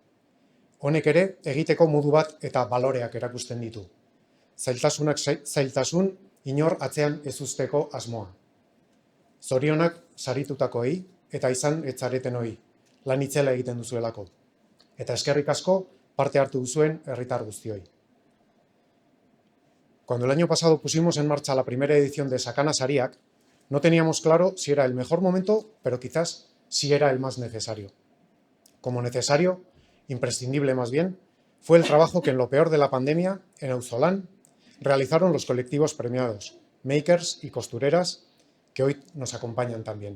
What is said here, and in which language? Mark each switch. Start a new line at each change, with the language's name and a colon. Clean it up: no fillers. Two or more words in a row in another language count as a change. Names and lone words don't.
Basque: Honek ere egiteko modu bat eta baloreak erakusten ditu. Zailtasunak zailtasun, inor atzean ez uzteko asmoa. Zorionak saritutakoei eta izan etzaretenoi, lan itzela egiten duzuelako. Eta eskerrik asko parte hartu duzuen herritar guztioi.
Spanish: Cuando el año pasado pusimos en marcha la primera edición de Sakana Sariak, no teníamos claro si era el mejor momento, pero quizás sí era el más necesario. Como necesario, imprescindible más bien, fue el trabajo que en lo peor de la pandemia, en Auzolán, realizaron los colectivos premiados, makers y costureras, que hoy nos acompañan también.